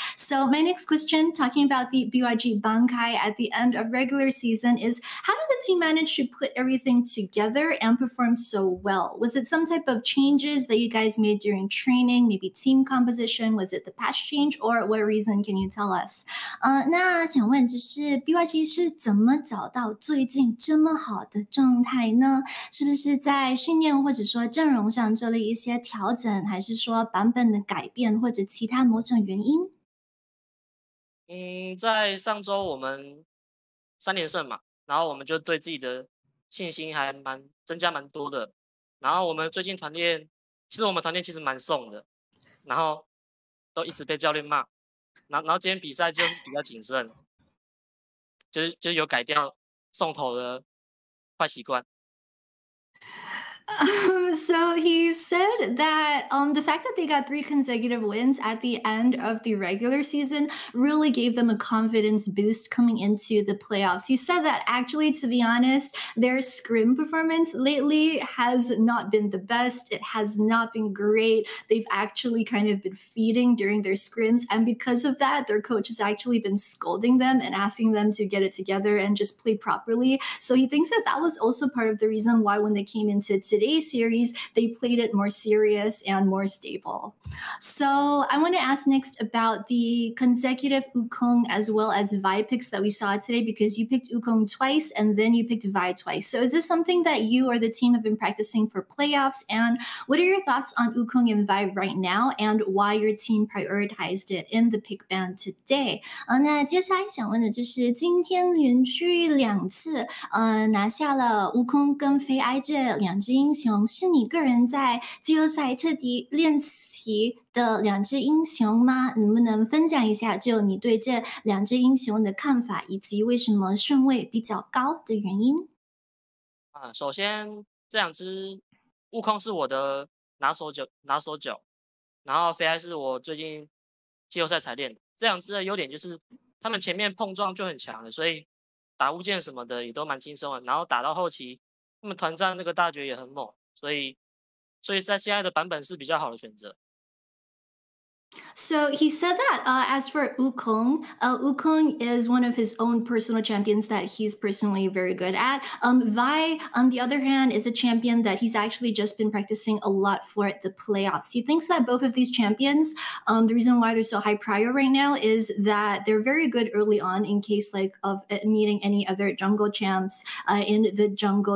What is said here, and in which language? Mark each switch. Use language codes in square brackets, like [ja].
[en] So my next question, talking about the BYG Bankai at the end of regular season, is how did the team manage to put everything together and perform so well? Was it some type of changes that you guys made during training, maybe team composition? Was it the patch change, or what reason can you tell us? [zh] 那想问就是 BYG 是怎么找到最近这么好的状态呢？是不是在训练或者说阵容上做了一些调整，还是说版本的改变，或者其他某种原因？在上周我们3连胜嘛，然后我们就对自己的信心还增加蛮多的。然后我们最近团练，其实我们团练其实蛮送的，然后都一直被教练骂。然后今天比赛就是比较谨慎，就是有改掉送头的坏习惯。 [en] So he said that the fact that they got 3 consecutive wins at the end of the regular season really gave them a confidence boost coming into the playoffs. He said that actually, to be honest, their scrim performance lately has not been the best. It has not been great. They've actually kind of been feeding during their scrims. And because of that, their coach has actually been scolding them and asking them to get it together and just play properly. So he thinks that that was also part of the reason why when they came into today's series, they played it more serious and more stable. So I want to ask next about the consecutive Wukong as well as Vi picks that we saw today, because you picked Wukong twice and then you picked Vi twice. So is this something that you or the team have been practicing for playoffs? And what are your thoughts on Wukong and Vi right now, and why your team prioritized it in the pick ban today? [zh] 那接下来想问的就是今天连续2次拿下了悟空跟飞埃这2只英雄，是你个人在季后赛特地练习的2只英雄吗？能不能分享一下就你对这2只英雄的看法，以及为什么顺位比较高的原因？首先这2只悟空是我的拿手脚，然后飞埃是我最近季后赛才练的。这2只的优点就是他们前面碰撞就很强了，所以打物件什么的也都蛮轻松的。然后打到后期，他们团战那个大绝也很猛，所以在现在的版本是比较好的选择。 [en] So he said that as for Wukong, Wukong is one of his own personal champions that he's personally very good at. Vi, on the other hand, is a champion that he's actually just been practicing a lot for the playoffs. He thinks that both of these champions, the reason why they're so high prior right now is that they're very good early on in case like of meeting any other jungle champs in the jungle.